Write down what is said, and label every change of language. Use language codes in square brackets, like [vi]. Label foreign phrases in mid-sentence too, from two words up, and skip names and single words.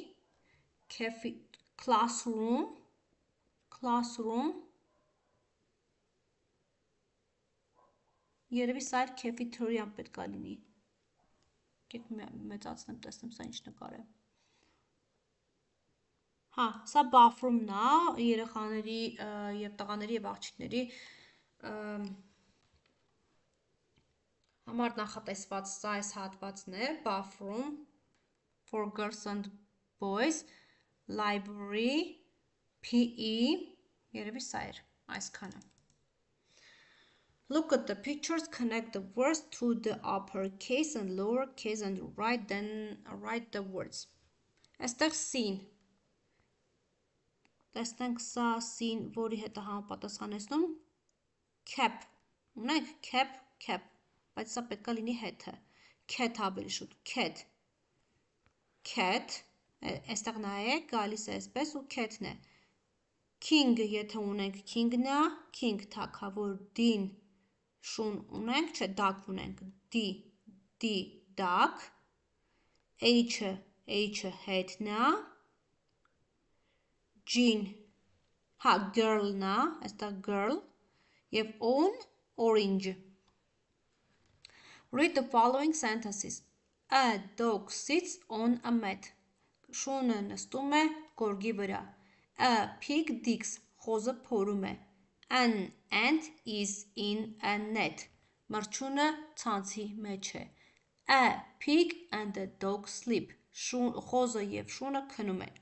[hy] classroom, երևի սա էլ cafeteria-ն պետք է լինի, կեկ մեծացնեմ, տեսնեմ սա ինչ նկար է։ Հա, սա bathroom-ն է, երեխաների և տղաների և աղջիկների համար նախատեսված սա այս հատվածն է, [en] bathroom, for girls and boys, library, PE, [hy] երևի սա էր, այսքանը։ [en] Look at the pictures, connect the words to the uppercase and lowercase and write the words. [hy] Այստեղ seen Տեսնենք սա սին, որի հետ է համապատասխանեցնում, cap, ունենք cap, բայց սա պետք է լինի հետը, cat ավելի շուտ, cat, այստեղ նայեք, գալիս է այսպես ու cat-ն է, king, եթե ունենք king-ն է, king թագավոր, D-ն շուն ունենք, չէ, duck ունենք, D, duck, H-ը հետն է, G-ն, հա, girl-ն է, այստեղ girl, և O-ն orange. [en] Read the following sentences. A dog sits on a mat. [hy] Շունը նստում է գորգի վրա. [en] A pig digs. [hy] Խոզը փորում է. [en] An ant is in a net. [hy] Մրջյունը ցանցի մեջ է. [en] A pig and a dog sleep. [hy] Խոզը և շունը քնում են.